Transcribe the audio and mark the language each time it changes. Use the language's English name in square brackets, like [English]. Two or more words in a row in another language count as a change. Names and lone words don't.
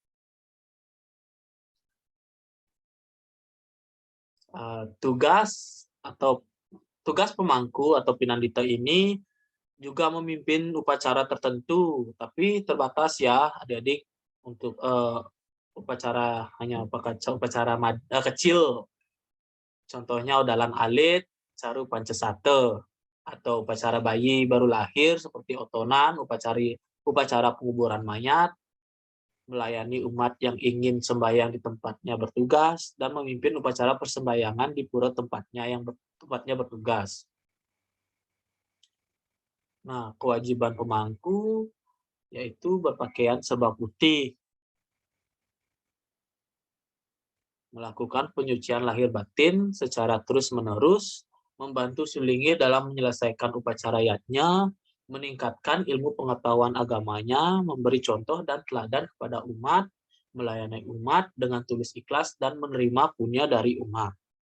[Indonesian] Tugas pemangku atau pinandita ini juga memimpin upacara tertentu, tapi terbatas ya adik-adik untuk upacara kecil. Contohnya udalan alit, caru pancasate, atau upacara bayi baru lahir seperti otonan, upacara penguburan mayat, melayani umat yang ingin sembahyang di tempatnya bertugas, dan memimpin upacara persembahyangan di pura tempatnya bertugas. Nah, kewajiban pemangku yaitu berpakaian serba putih, melakukan penyucian lahir batin secara terus-menerus, membantu sulingir dalam menyelesaikan upacara yatnya, meningkatkan ilmu pengetahuan agamanya, memberi contoh dan teladan kepada umat, melayani umat dengan tulus ikhlas, dan menerima punya dari umat.